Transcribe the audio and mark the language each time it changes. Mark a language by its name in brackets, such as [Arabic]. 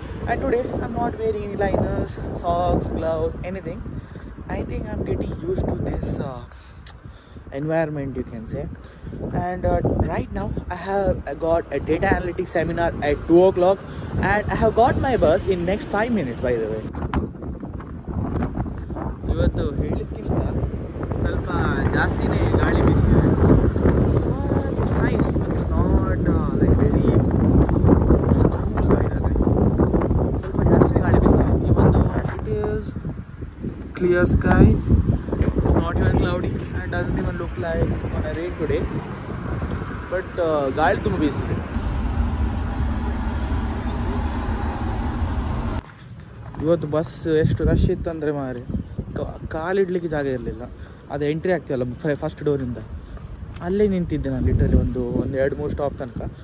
[English] And today I'm not wearing any liners, socks, gloves, anything. I think I'm getting used to this environment, you can say. And right now I have got a data analytics seminar at 2 o'clock and I have got my bus in next 5 minutes, by the way. [Kannada] ಇವತ್ತು ಹೇಳಿದ್ಕಿಂತ ಸ್ವಲ್ಪ ಜಾಸ್ತಿನೇ ಗಾಳಿ ಬೀಸಿದೆ. [English] It's nice, but it's not like very cool weather. [Kannada] ಸ್ವಲ್ಪ ಜಾಸ್ತಿನೇ ಗಾಳಿ ಬೀಸಿದೆ. ಇವತ್ತು [English] it is clear sky. It's not even cloudy and doesn't even look like it's gonna rain today. [Kannada] But ಗಾಳಿ ತುಂಬ ಬೀಸಿದೆ. ಇವತ್ತು ಬಸ್ ಎಷ್ಟು ರಶ್ ಇತ್ತು ಅಂದರೆ ಮಾರಿ ಕಾಲಿಡ್ಲಿಕ್ಕೆ ಜಾಗ ಇರಲಿಲ್ಲ. ಅದು ಎಂಟ್ರಿ ಆಗ್ತೀವಲ್ಲ ಫಸ್ಟ್ ಡೋರಿಂದ, ಅಲ್ಲೇ ನಿಂತಿದ್ದೆ ನಾನು ಲಿಟ್ರಲಿ ಒಂದು 2-3 ಸ್ಟಾಪ್ ತನಕ.